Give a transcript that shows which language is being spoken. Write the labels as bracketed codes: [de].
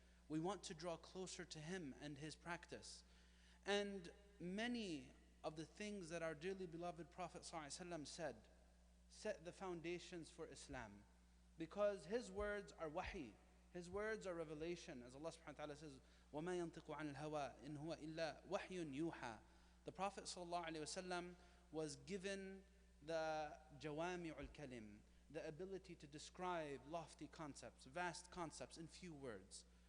[en] We want to draw closer to him and his practice. And many of the things that our dearly beloved Prophet ﷺ said set the foundations for Islam, because his words are wahi, his words are revelation. As Allah subhanahu wa ta'ala says, [ar] وَمَا يَنْطِقُ عَنِ الْهَوَىٰ إِنْ هُوَ إِلَّا وَحْيٌ يُوحَىٰ. [en] The Prophet ﷺ was given the jawami'ul kalim, the ability to describe lofty concepts, vast concepts in few words.